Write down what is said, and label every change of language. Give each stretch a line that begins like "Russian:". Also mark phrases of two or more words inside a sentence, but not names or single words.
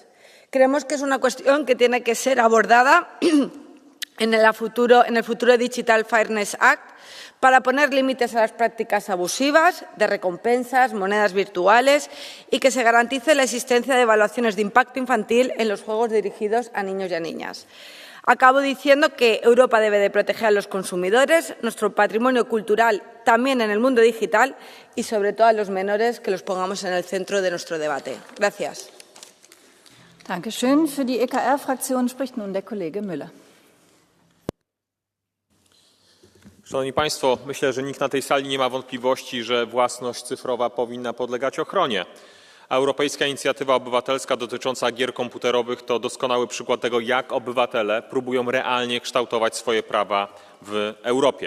Spanish: Creemos que es una cuestión que tiene que ser abordada en el futuro Digital Fairness Act para poner límites a las prácticas abusivas de recompensas, monedas virtuales y que se garantice la existencia de evaluaciones de impacto infantil en los juegos dirigidos a niños y a niñas. Acabo diciendo que Europa debe de proteger a los consumidores, nuestro patrimonio cultural también en el mundo digital y, sobre todo, a los menores, que los pongamos en el centro de nuestro debate. Gracias.
German: Dankeschön. Für die EKR-Fraktion spricht nun der Kollege Müller.
Polish: Szanowni Państwo, myślę, że nikt na tej sali nie ma wątpliwości, że własność cyfrowa powinna podlegać ochronie. A Europejska Inicjatywa Obywatelska dotycząca gier komputerowych to doskonały przykład tego, jak obywatele próbują realnie kształtować swoje prawa w Europie.